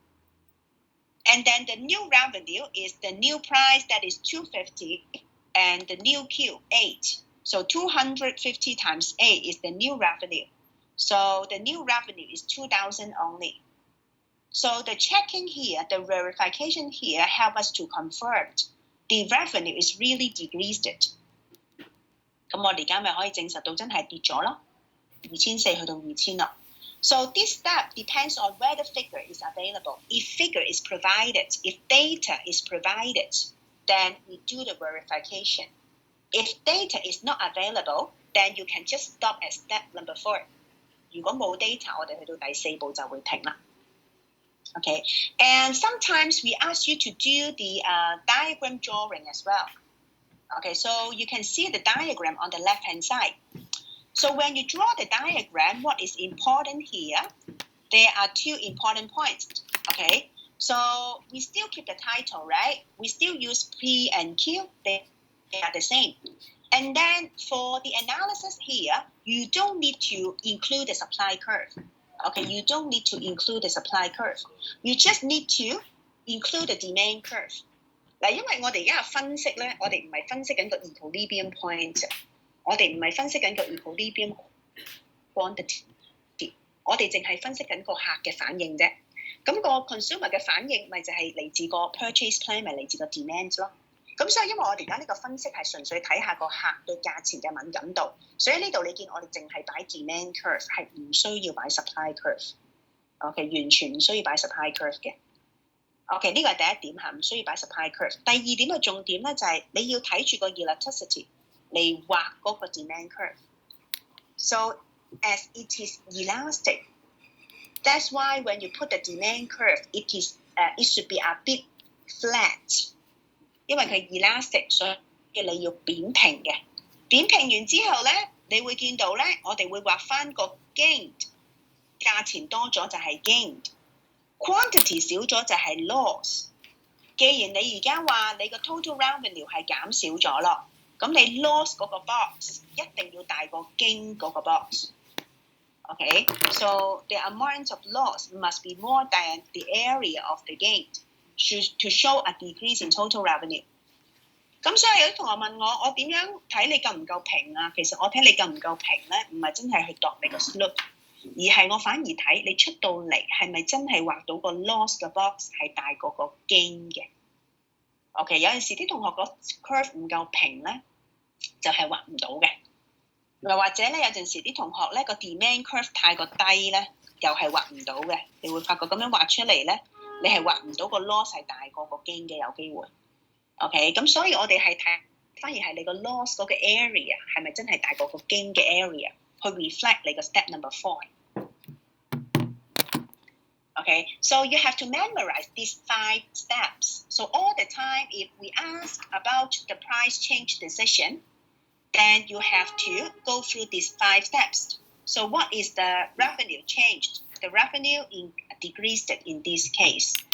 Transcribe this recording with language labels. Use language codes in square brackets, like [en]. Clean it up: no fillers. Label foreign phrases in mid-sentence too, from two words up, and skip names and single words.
[en] And then the new revenue is the new price, that is 250, and the new Q, 8. So 250 times 8 is the new revenue. So the new revenue is 2,000 only. So the checking here, the verification here, help us to confirm the revenue is really decreased. [yue] 咁我哋而家咪可以證實到真係跌咗咯，2400去到2000 咯。 [en] So this step depends on whether figure is available. If figure is provided, if data is provided, then we do the verification. If data is not available, then you can just stop at step number 4. [yue] 如果冇 data， 我哋去到第4步就會停啦。 [en] Okay, and sometimes we ask you to do the diagram drawing as well. Okay, so you can see the diagram on the left-hand side. So when you draw the diagram, what is important here? There are 2 important points. Okay, so we still keep the title, right? We still use P and Q. They are the same. And then for the analysis here, you don't need to include the supply curve. Okay, you don't need to include the supply curve. You just need to include the demand curve. [yue] 嗱，因為我哋而家嘅分析咧，我哋唔係分析緊個 [en] equilibrium point， [yue] 我哋唔係分析緊個 [en] equilibrium quantity， [yue] 我哋淨係分析緊個客嘅反應啫。咁個 consumer 嘅反應咪就係嚟自個 [en] purchase plan， [yue] 咪嚟自個 demand 咯。咁所以因為我哋而家呢個分析係純粹睇下個客對價錢嘅敏感度，所以呢度你見我哋淨係擺 [en] demand curve， [yue] 係唔需要擺 [en] supply curve。 [yue] OK， 完全唔需要擺 [en] supply curve [yue] 嘅。OK， 呢個係第一點嚇，唔需要擺 [en] supply curve。 [yue] 第二點嘅重點咧就係你要睇住個 elasticity 嚟畫嗰個 demand curve。 [en] So as it is elastic, that's why when you put the demand curve, it should be a bit flat。 [yue] 因為佢 elastic， 所以你要扁平嘅。扁平完之後咧，你會見到咧，我哋會畫翻個 gain， 價錢多咗就係 gain。quantity 少咗就係 loss。既然你而家話你個 [en] total revenue [yue] 係減少咗咯，咁你 loss 嗰個 box 一定要大過 gain 嗰個 box。 [en] Okay, so the amount of loss must be more than the area of the gain to show a decrease in total revenue。 [yue] 咁所以有啲同學問我點樣睇你夠唔夠平啊？其實我睇你夠唔夠平咧，唔係真係去度你個 slope。而係我反而睇你出到嚟係咪真係畫到個 loss 嘅 box 係大過個 gain 嘅。OK， 有陣時啲同學個 curve 唔夠平咧，就係畫唔到嘅。又或者咧，有陣時啲同學咧個 demand curve 太過低咧，又係畫唔到嘅。你會發覺咁樣畫出嚟咧，你係畫唔到個 loss 係大過個 gain 嘅，有機會。OK， 咁所以我哋係睇反而係你個 loss 嗰個 area 係咪真係大過個 gain 嘅 area？去 reflect 你個 step number 4。 [en] Okay, so you have to memorize these 5 steps. So all the time, if we ask about the price change decision, then you have to go through these 5 steps. So what is the revenue changed? The revenue decreased in this case.